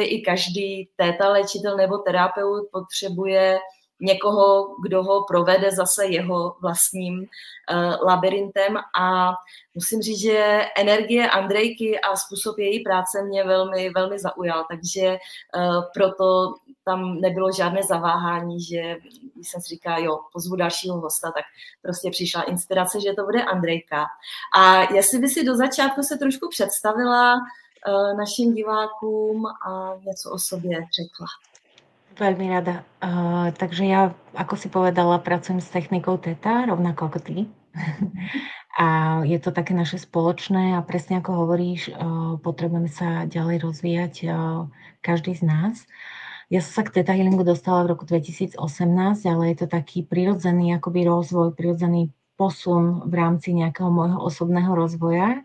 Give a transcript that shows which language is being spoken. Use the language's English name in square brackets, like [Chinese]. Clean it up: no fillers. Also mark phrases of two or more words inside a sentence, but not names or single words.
[Czech] i každý theta léčitel nebo terapeut potřebuje někoho, kdo ho provede zase jeho vlastním labirintem a musím říct, že energie Andrejky a způsob její práce mě velmi, velmi zaujal, takže proto tam nebylo žádné zaváhání, že když jsem si říkala, jo, pozvu dalšího hosta, tak prostě přišla inspirace, že to bude Andrejka. A jestli by si do začátku se trošku představila našim divákům a něco o sobě řekla. [Slovak] Veľmi rada. Takže ja, ako si povedala, pracujem s technikou Theta, rovnako ako ty. A je to také naše spoločné a presne ako hovoríš, potrebujeme sa ďalej rozvíjať každý z nás. Ja som sa k [English] Theta Healingu [Slovak] dostala v roku 2018, ale je to taký prirodzený akoby rozvoj, prirodzený posun v rámci nejakého môjho osobného rozvoja.